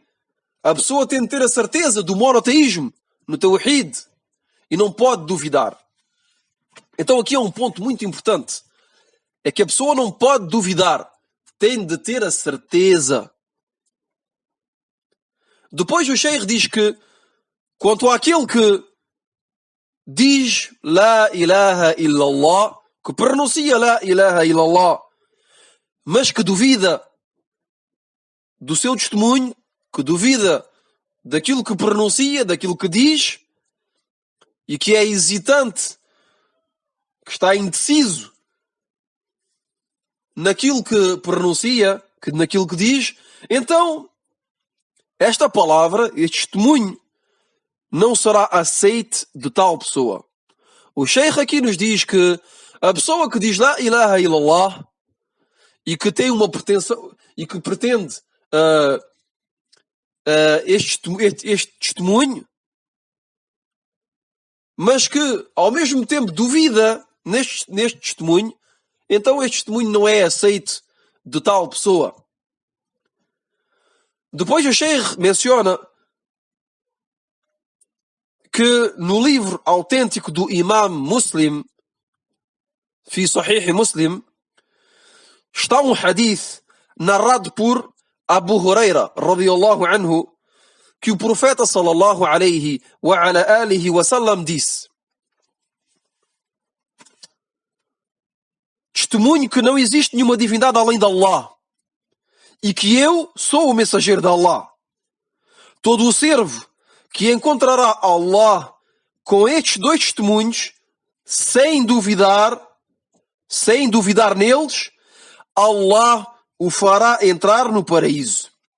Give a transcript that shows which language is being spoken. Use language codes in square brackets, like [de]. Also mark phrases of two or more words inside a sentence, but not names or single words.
[pt] A pessoa tem de ter a certeza do monoteísmo, no tawhid, e não pode duvidar. Então aqui é um ponto muito importante. É que a pessoa não pode duvidar. Tem de ter a certeza. Depois o Sheikh diz que, quanto àquele que diz [ar] لا إله إلا الله, [pt] que pronuncia [ar] لا إله إلا الله, [pt] mas que duvida do seu testemunho, que duvida daquilo que pronuncia, daquilo que diz, e que é hesitante, que está indeciso naquilo que pronuncia, naquilo que diz, então esta palavra, este testemunho, não será aceite de tal pessoa. O Sheikh aqui nos diz que a pessoa que diz [ar] لا إله إلا الله [pt] e que tem uma pretensão e que pretende este testemunho, mas que ao mesmo tempo duvida neste testemunho, então este testemunho não é aceito de tal pessoa. Depois o Sheikh menciona que no livro autêntico do Imam Muslim, fi Sahih Muslim, está um hadith narrado por Abu Huraira, [ar] رضي الله عنه, [pt] que o profeta [ar] صلى الله عليه وعلى آله وسلم [pt] disse: testemunho que não existe nenhuma divindade além de Allah e que eu sou o mensageiro de Allah. Todo o servo que encontrará Allah com estes dois testemunhos, sem duvidar neles, Allah o fará entrar no paraíso.